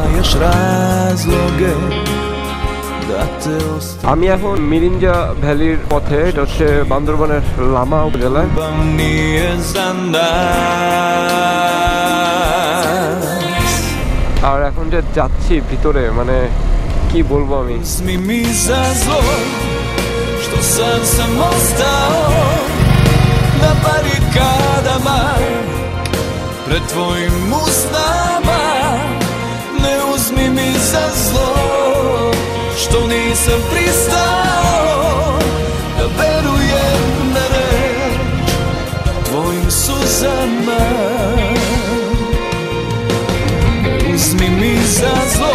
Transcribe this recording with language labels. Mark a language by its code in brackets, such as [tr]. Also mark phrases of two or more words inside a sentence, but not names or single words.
[bn] আমি এখন মিরিঞ্জা ভ্যালির পথে, এটা হচ্ছে বান্দরবানের লামা উপজেলায়। আর এখন যে যাচ্ছি ভিতরে, মানে কি বলবো আমি, [sr] pred tvojim usnama, ne uzmi mi za zlo što nisam pristao da verujem na reč tvojim suzama, ne uzmi mi za zlo।